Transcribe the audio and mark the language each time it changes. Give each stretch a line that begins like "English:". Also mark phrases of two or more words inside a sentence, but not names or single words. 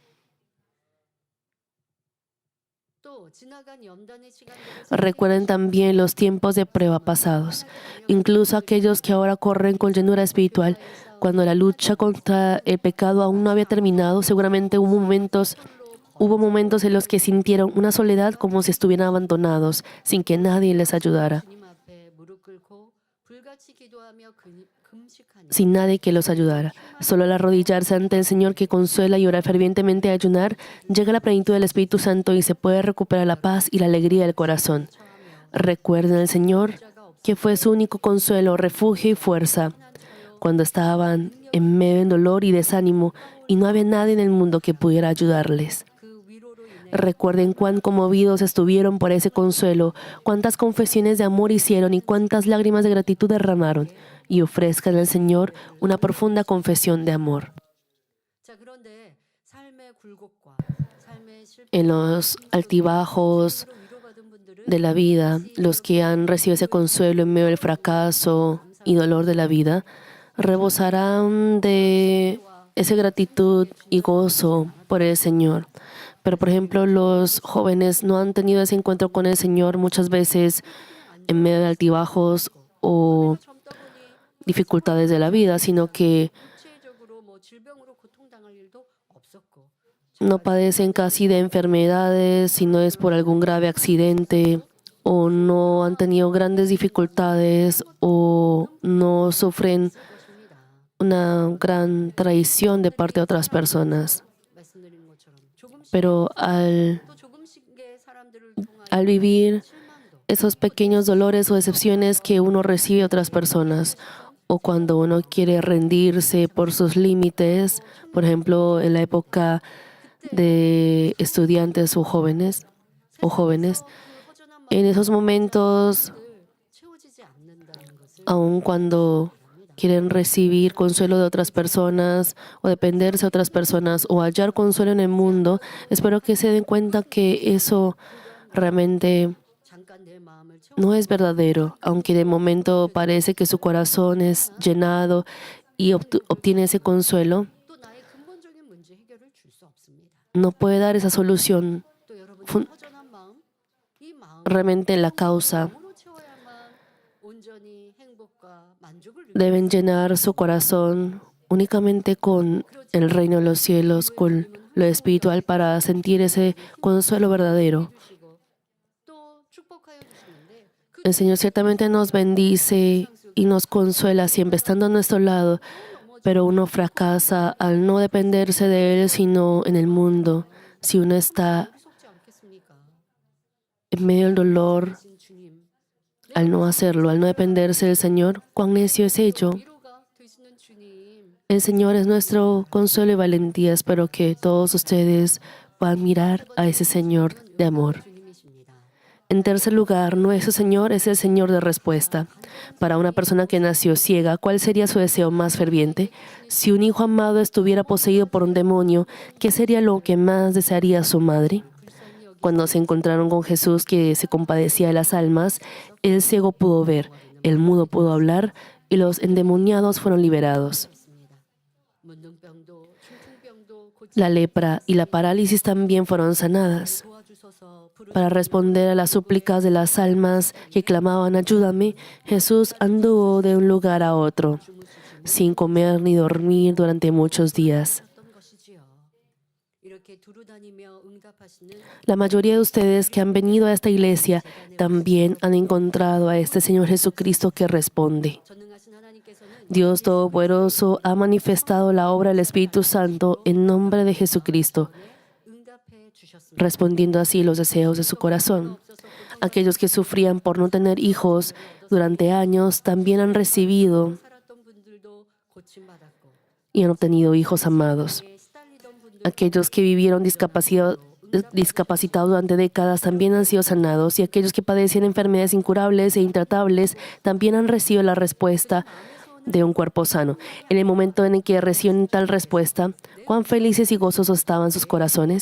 Korean: 또 지나간 연단의 시간들을
Spanish: Recuerden también los tiempos de prueba pasados, incluso aquellos que ahora corren con llenura espiritual. Cuando la lucha contra el pecado aún no había terminado, seguramente hubo momentos en los que sintieron una soledad como si estuvieran abandonados, sin que nadie les ayudara,
Korean: 주님 앞에 무릎 꿇고 불같이 기도하며 금식하니
Spanish: sin nadie que los ayudara. Solo al arrodillarse ante el Señor que consuela y orar fervientemente a ayunar, llega la plenitud del Espíritu Santo y se puede recuperar la paz y la alegría del corazón. Recuerden al Señor, que fue su único consuelo, refugio y fuerza, cuando estaban en medio de dolor y desánimo y no había nadie en el mundo que pudiera ayudarles.
Korean: 그 위로로 인해
Spanish: Recuerden cuán conmovidos estuvieron por ese consuelo, cuántas confesiones de amor hicieron y cuántas lágrimas de gratitud derramaron, y ofrezcan al Señor una profunda confesión de amor.
Korean: 자 그런데 삶의 굴곡과 삶의 실패로
Spanish: En los altibajos
Korean: 위로받은 분들은
Spanish: de la vida, los que han recibido ese consuelo en medio del fracaso y dolor de la vida, rebosarán de esa gratitud y gozo por el Señor. Pero, por ejemplo, los jóvenes no han tenido ese encuentro con el Señor muchas veces en medio de altibajos o
Korean: 젊다 보니
Spanish: dificultades de la vida, sino que
Korean: 구체적으로 뭐 질병으로 고통당할 일도 없었고
Spanish: no padecen casi de enfermedades, si no es por algún grave accidente, o no han tenido grandes dificultades, o no sufren
Korean: 것입니다.
Spanish: una gran traición de parte de otras personas.
Korean: 말씀드린 것처럼 조금씩
Spanish: Pero al
Korean: 또 조금씩의 사람들을 통하여
Spanish: vivir
Korean: 실망도
Spanish: esos pequeños dolores o decepciones que uno recibe de otras personas, o cuando uno quiere rendirse por sus límites, por ejemplo, en la época de estudiantes o jóvenes,
Korean: 그 허전한
Spanish: en esos momentos,
Korean: 마음을 채워지지 않는다는 것을
Spanish: aun cuando quieren recibir consuelo de otras personas o dependerse de otras personas o hallar consuelo en el mundo, espero que se den cuenta que eso realmente
Korean: 잠깐 내 마음을 채워
Spanish: no es verdadero, aunque de momento parece que su corazón es llenado y obtiene ese consuelo,
Korean: 또 나의 근본적인 문제 해결을 줄 수 없습니다.
Spanish: no puede dar esa solución
Korean: 또 여러분의 분- 허전한 마음, 이 마음
Spanish: realmente la causa.
Korean: 마음으로 채워야만 온전히 행복과 만족을
Spanish: Deben llenar su corazón únicamente con el reino de los cielos, con lo espiritual para sentir ese consuelo verdadero.
Korean: 주시고 또 축복하여 주시는데 그
Spanish: El Señor ciertamente nos bendice y nos consuela siempre estando a nuestro lado, pero uno fracasa al no dependerse de Él, sino en el mundo. Si uno está
Korean: 속지 않겠습니까?
Spanish: en medio del dolor,
Korean: 신 주님
Spanish: al no hacerlo, al no dependerse del Señor, cuán necio es ello.
Korean: 위로가 되시는 주님
Spanish: El Señor es nuestro consuelo y valentía. Espero que todos ustedes puedan mirar a ese Señor de amor.
Korean: 주님이십니다.
Spanish: En tercer lugar, nuestro Señor es el Señor de respuesta. Para una persona que nació ciega, ¿cuál sería su deseo más ferviente? Si un hijo amado estuviera poseído por un demonio, ¿qué sería lo que más desearía su madre? Cuando se encontraron con Jesús, que se compadecía de las almas, el ciego pudo ver, el mudo pudo hablar y los endemoniados fueron liberados.
Korean: 문둥병도 중풍병도 고치
Spanish: La lepra y la parálisis también fueron sanadas.
Korean: 도와주소서 부르
Spanish: Para responder a las súplicas de las almas que clamaban ayúdame, Jesús anduvo de un lugar a otro, sin comer ni dormir durante muchos días.
Korean: 어떤 것이지요. 이렇게 두루다니며 응답하시는
Spanish: La mayoría de ustedes que han venido a esta iglesia también han encontrado a este Señor Jesucristo que responde.
Korean: 전능하신 하나님께서는
Spanish: Dios Todopoderoso ha manifestado la obra del Espíritu Santo en nombre de Jesucristo,
Korean: 응답해 주셨습니다.
Spanish: respondiendo así los deseos de su corazón. Aquellos que sufrían por no tener hijos durante años también han recibido
Korean: 살았던 분들도 고침받았고
Spanish: y han obtenido hijos amados.
Korean: 시달리던 분들
Spanish: Aquellos que vivieron discapacitados durante décadas también han sido sanados y aquellos que padecían enfermedades incurables e intratables también han recibido la respuesta de un cuerpo sano. En el momento en el que reciben tal respuesta, cuán felices y gozosos estaban sus corazones.